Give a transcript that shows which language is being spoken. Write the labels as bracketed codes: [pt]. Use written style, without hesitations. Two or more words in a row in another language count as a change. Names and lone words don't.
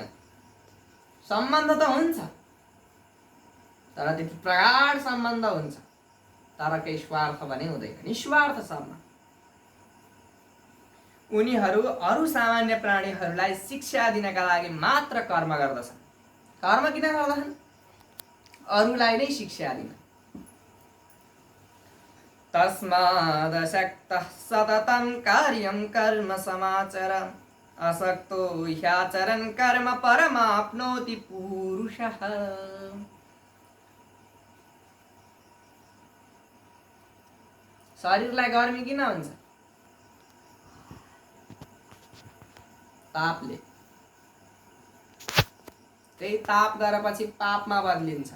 [ne] सम्बन्ध त हुन्छ, तर त्यो प्रगाढ सम्बन्ध हुन्छ, तर केही स्वार्थ पनि हुँदैन। निस्वार्थ सम्म उनीहरू अरू सामान्य प्राणीहरूलाई शिक्षा दिनका लागि मात्र कर्म गर्दछन्। कर्म किन गर्दछन्? अरूलाई नै शिक्षा दिन। [sa] तस्मादशक्तः सततं कार्यं कर्म समाचर असक्तो ह्याचरन् कर्म परमाप्नोति पुरुषः। [ne] शरीरलाई गर्मी किन हुन्छ? तापले। त्यही ताप गरेपछि पापमा बदलिन्छ।